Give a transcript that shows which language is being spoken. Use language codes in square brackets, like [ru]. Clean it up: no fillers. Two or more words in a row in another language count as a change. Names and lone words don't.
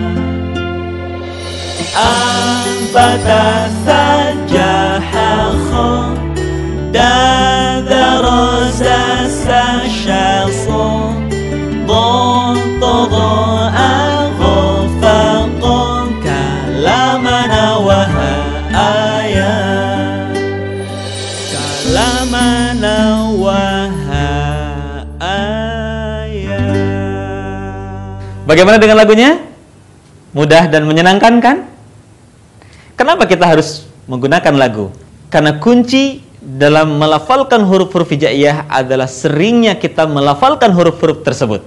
[ar] أنبت سجاحا خدا ذرا زاسا شاصا ضضضا أغو فقا كلامنا وها آية كلامنا وها آية. [id] Bagaimana dengan lagunya? Mudah dan menyenangkan kan? Kenapa kita harus menggunakan lagu? Karena kunci dalam melafalkan huruf-huruf hijaiyah adalah seringnya kita melafalkan huruf-huruf tersebut.